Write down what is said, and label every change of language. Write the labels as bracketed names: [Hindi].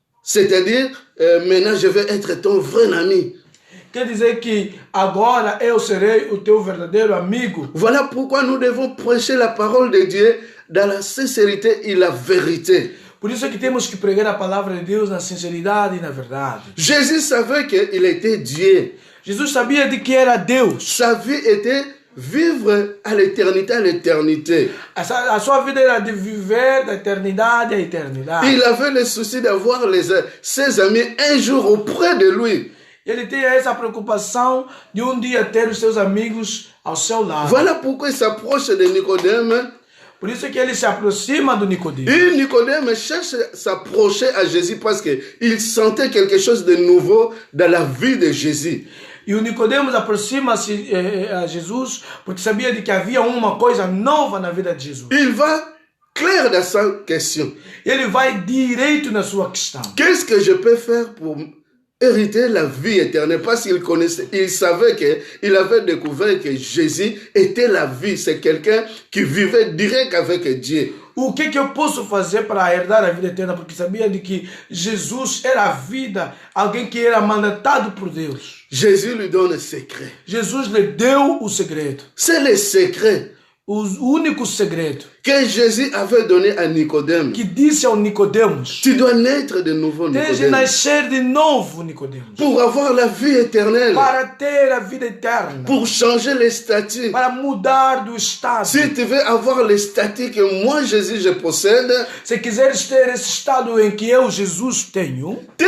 [French] C'est-à-dire, maintenant je vais être ton vrai ami. [Portuguese] Quer dizer que agora eu serei o teu verdadeiro amigo. [French] Voilà pourquoi nous devons prêcher la parole de Dieu dans la sincérité et la vérité. [Portuguese] Por isso é que temos que pregar a palavra de Deus na sinceridade e na verdade. [French] Jésus savait qu'il était Dieu. [Portuguese] Jesus sabia de que era Deus. [French] Sa vie était vivre à l'éternité. [Portuguese] A sua vida era de viver da eternidade à eternidade. [French] Il avait le souci d'avoir ses amis un jour auprès de lui. [Portuguese] Ele tinha essa preocupação de dia ter os seus amigos ao seu lado. [French] Voilà pourquoi il s'approche de Nicodème. [Portuguese] Por isso é que ele se aproxima do Nicodemo. [French] Et Nicodème cherche à s'approcher à Jésus parce qu'il sentait quelque chose de nouveau dans la vie de Jésus. [Portuguese] E o Nicodemos aproxima-se a Jesus porque sabia de que havia uma coisa nova na vida de Jesus. [French] Il va clair dans sa question. [Portuguese] Ele vai direito na sua questão. [French] Qu'est-ce que je peux faire pour hériter la vie éternelle? Parce qu'il connaissait, il savait qu'il avait découvert que Jésus était la vie. C'est quelqu'un qui vivait direct avec Dieu. [Portuguese] O que eu posso fazer para herdar a vida eterna? Porque sabia de que Jesus era a vida, alguém que era mandatado por Deus. [French] Jésus lui donne un secret. [Portuguese] Jesus lhe deu o segredo. [French] C'est le secret [Portuguese] O único segredo [French] que Jésus avait donné à Nicodème. [Portuguese] que disse ao Nicodemos: [French] Tu dois naître de nouveau, [Portuguese] tens de [French] Nicodème, [Portuguese] nascer de novo, Nicodemos, [French] pour avoir la vie éternelle, [Portuguese] para ter a vida eterna, [French] pour changer les statuts. [Portuguese] para mudar do estado. [French] Si tu veux avoir les statuts que moi, Jésus, je possède, [Portuguese] Se quiseres ter esse estado em que eu, Jesus, tenho,